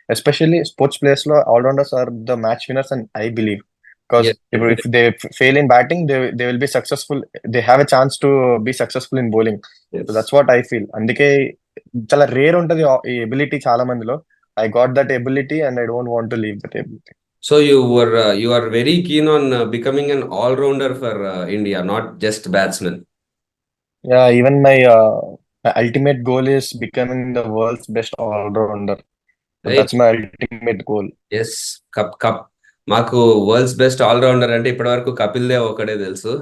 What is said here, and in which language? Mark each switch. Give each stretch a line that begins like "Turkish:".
English: Especially sports players లో allrounders are the match winners and I believe. Because yes, ఇప్పుడు if they fail in batting, they will be successful, they have a chance to be successful in bowling. So yes. That's what I feel.
Telugu: అందుకే చాలా rare ఉంటది ఈ ability చాలా మందిలో.
English: I got that ability and I don't want to leave that ability. So you are very keen on becoming an all-rounder for India, not just batsman. Yeah, even my ultimate goal is becoming the world's best all-rounder. So Right? that's my ultimate goal. Yes.
Telugu: Cup మాకు world's best allrounder అంటే ఇప్పటి వరకు కపిల్ దేవ్ ఒకడే తెలుసు.